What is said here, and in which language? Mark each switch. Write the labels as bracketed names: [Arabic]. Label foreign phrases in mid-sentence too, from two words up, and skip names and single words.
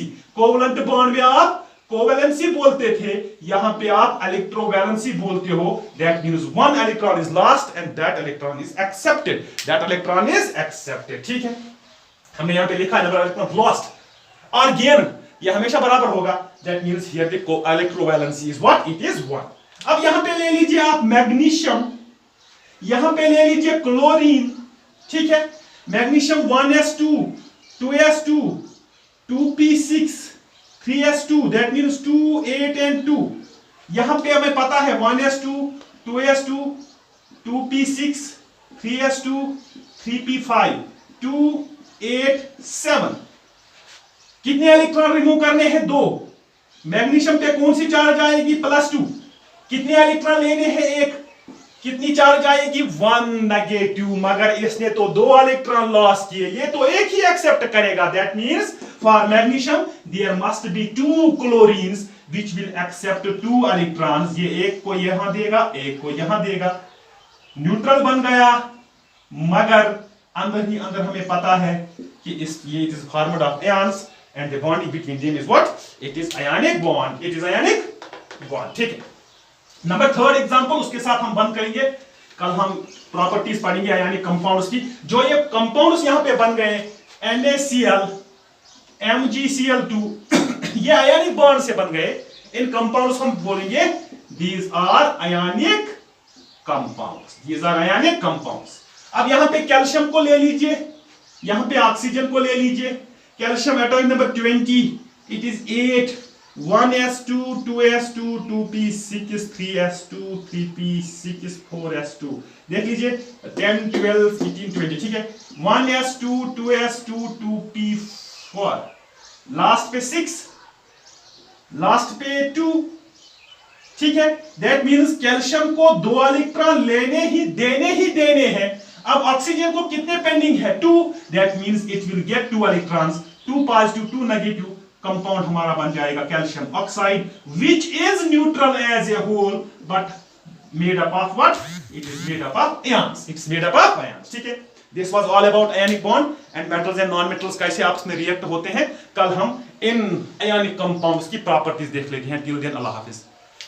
[English] covalent bond [Hindi] में आप कोवैलेंसी बोलते थे, यहां पे आप इलेक्ट्रोवैलेंसी बोलते हो। [English] that means one electron is lost and that electron is accepted, that electron is accepted, [Hindi] ठीक है। हमने यहां पे लिखा [English] number of electron lost [Hindi] और गेन, ये हमेशा बराबर होगा, [English] that means here the electrovalency is what, it is 1. [Hindi] अब यहां पे ले लीजिए आप मैग्नीशियम, यहां पे ले लीजिए क्लोरीन, ठीक है। मैग्नीशियम 1s2 2s2 2p6 3s2, [English] that means 2 8 and 2. [Hindi] यहां पे हमें पता है 1s2 2s2 2p6 3s2 3p5 2 8 7। कितने इलेक्ट्रॉन रिमूव करने हैं, 2। मैग्नीशियम पे कौन सी चार्ज आएगी, +2। कितने इलेक्ट्रॉन लेने हैं, 1। कितनी चार्ज आएगी, 1 नेगेटिव, मगर इसने तो 2 इलेक्ट्रॉन लॉस किए, ये तो एक ही एक्सेप्ट करेगा। [English] that means for magnesium there must be 2 chlorines which will accept 2 electrons. [Hindi] ये एक को यहां देगा, एक को यहां देगा, न्यूट्रल बन गया, मगर अंदर ही अंदर हमें पता है कि ये [English] it is formed of ions and the bond between them is what, it is ionic bond, it is ionic bond, [Hindi] ठीक है। [English] number 3rd example, [Hindi] उसके साथ हम बंद करेंगे। कल हम प्रॉपर्टीज पढ़ेंगे [English] ionic compounds [Hindi] की। जो ये कंपाउंड्स यहां पे बन गए NaCl MgCl2 ये [English] ionic bond [Hindi] से बन गए, इन कंपाउंड्स हम बोलेंगे [English] these are ionic compounds, these are ionic compounds। [Hindi] अब यहां पे कैल्शियम को ले लीजिए, यहां पे ऑक्सीजन को ले लीजिए। कैल्शियम [English] atomic number [Hindi] 20, [English] it is 8 1s2 2s2 2p6 3s2 3p6 4s2। [Hindi] देख लीजिए 10 12 18 20, ठीक है। 1s2 2s2 2p4, लास्ट पे 6, लास्ट पे 2, ठीक है। दैट मींस कैल्शियम को 2 इलेक्ट्रॉन लेने ही देने हैं। अब ऑक्सीजन को कितने पेंडिंग है, 2, [English] that means it will get 2 electrons, [Hindi] 2 पॉजिटिव 2 नेगेटिव, कंपाउंड हमारा बन जाएगा [English] calcium oxide which is neutral as a whole but made up of what, it is made up of ions, it's made up of ions, [Hindi] ठीक है। [English] this was all about ionic bond and metals and non metals कैसे आपस में रिएक्ट होते हैं। [Hindi] कल हम इन [English] ionic compounds [Hindi] की प्रॉपर्टीज देख लेते हैं। [English] till then [Hindi] अल्लाह हाफिज।